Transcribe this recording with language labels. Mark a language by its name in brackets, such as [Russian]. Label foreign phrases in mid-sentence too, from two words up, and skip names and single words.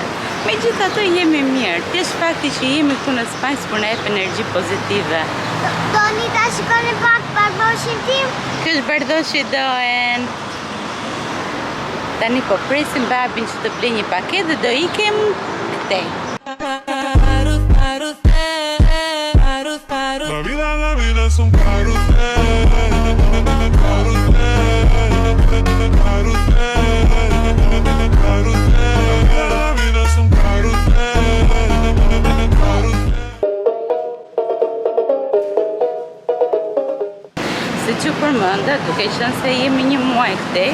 [Albanian] Megjithatë jemi mirë, thjesht fakti që jemi këtu në Spanjë për na jep energji pozitive. Doni ta shikoni pak bardoshin tim? Ky është bardoshi Doen. Tani po presim babin që të blej një paketë dhe do ikem këtej. [Spanish] La vida es un carrusel. [Albanian] Si që përmënda, duke qenë se jemi një muaj këtej,